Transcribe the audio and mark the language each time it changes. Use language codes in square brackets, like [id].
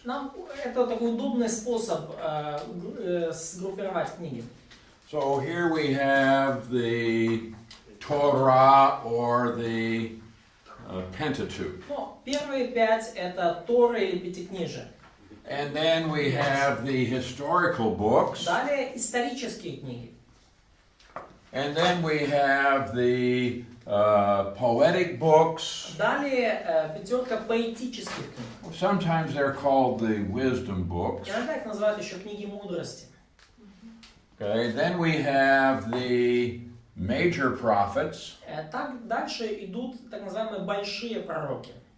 [ru] Нам это такой удобный способ сгруппировать книги. [en] So here we have the Torah or the Pentateuch. [ru] Ну, первые 5 это Тора или Пятикнижие. [en] And then we have the historical books. [ru] Далее исторические книги. [en] And then we have the poetic books. [ru] Далее 5 поэтических книг. [en] Sometimes they're called the wisdom books. [ru] Иногда их называют еще книги мудрости. [en] Okay, then we have the major prophets. [ru] Так дальше идут так называемые большие пророки.